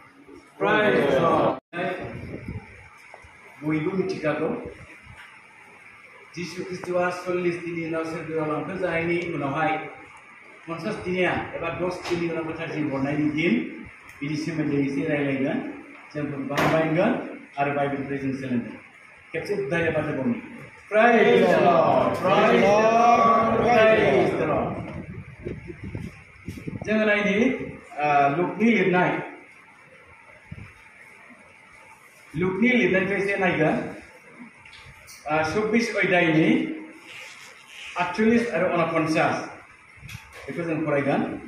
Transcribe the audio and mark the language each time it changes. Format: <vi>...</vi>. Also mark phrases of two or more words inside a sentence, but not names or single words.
<brx>बयबो मिथिखागौ जिसु ख्रिस्टआ 40 दिननि उनाव सोरगोआव लांखो जानायनि उनावहाय 50 दिनिया एबा 10 दिननि उनाव गोथार जिउ हरनायनि दिन बिनि सोमोन्दै एसे रायलायगोन जों फोरबोखौ हामबायगोन आरो बाइबेलनिफ्राय जों सोलोंगोन खेबसे धन्यबाद होबावनि</brx> <en>Praise the Lord! Praise the Lord! Praise the Lord!</en> <brx>जोङो नायनि लुकनि लिरनायखौ एसे नायगोन 24 अध्यायनि 48 आरो 49 बेखौ जों फरायगोन</brx>